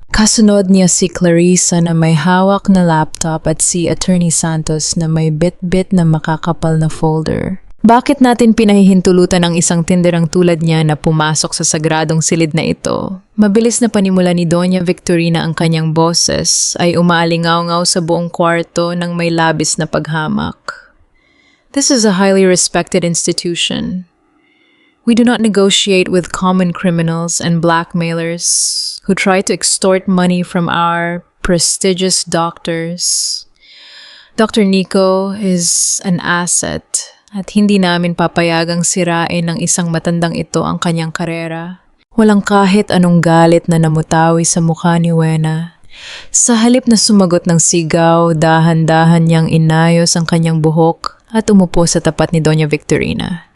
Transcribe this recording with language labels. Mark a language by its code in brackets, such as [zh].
[tl] Kasunod niya si Clarissa na may hawak na laptop at si Attorney Santos na may bit-bit na makakapal na folder. Bakit natin pinahihintulutan ang isang tinderang tulad niya na pumasok sa sagradong silid na ito? Mabilis na panimula ni Doña Victorina ang kanyang boses ay umaalingaw-ngaw sa buong kwarto ng may labis na paghamak. [en] This is a highly respected institution. We do not negotiate with common criminals and blackmailers who try to extort money from our prestigious doctors. Dr. Nico is an asset. [tl] At hindi namin papayagang sirain ng isang matandang ito ang kanyang karera. Walang kahit anong galit na namutawi sa mukha ni Wena. Sa halip na sumagot ng sigaw, dahan-dahan niyang inayos ang kanyang buhok at umupo sa tapat ni Doña Victorina.